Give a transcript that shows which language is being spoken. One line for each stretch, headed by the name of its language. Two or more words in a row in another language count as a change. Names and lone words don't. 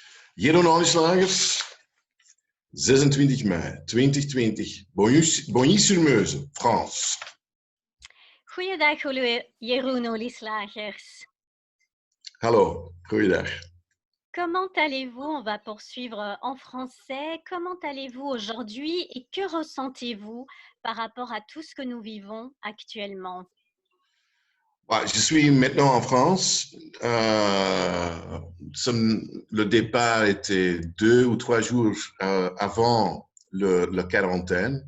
Dutch: Jeroen Olieslagers, 26 mei 2020,
French: Bogny-sur-Meuse, France.
Dutch: Goeiedag, Jeroen Olieslagers. Hallo, goeiedag.
French: Comment allez-vous? On va poursuivre en français. Comment allez-vous aujourd'hui et que ressentez-vous par rapport à tout ce que nous vivons actuellement? Je suis maintenant en France. Le départ était 2 ou 3 jours avant la quarantaine.